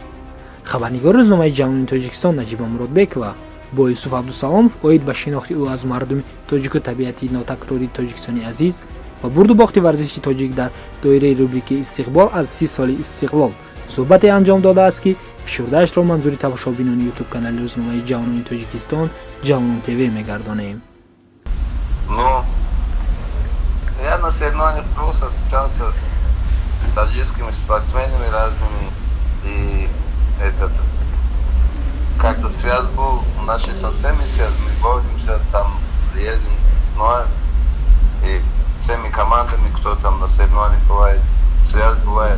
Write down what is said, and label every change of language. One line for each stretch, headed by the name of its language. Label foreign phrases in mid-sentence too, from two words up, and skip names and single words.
Tajik: хабарнигори рӯзномаи ҷавонони Тоҷикистон Наҷиба Муродбекова бо Юсуф Абдусаломов оид ба шинохти ӯ аз мардуми тоҷику табиати нотакрори тоҷикистони азиз ва бурду бохти варзиши тоҷик дар доираи рубрикаи истиқбол аз 30 соли истиқлол суҳбате анҷом додааст, ки фишурдаашро манзури тамошобинони ютуб канали рӯзномаи ҷавонони Тоҷикистон Ҷавонон ТВ мегардонем.
Russian: Я на соревнованиях просто встречался с таджикскими спортсменами разными, и как-то связь был, наши совсем не связь, мы боремся, там ездим, и всеми командами, кто там на соревнованиях бывает, связь бывает.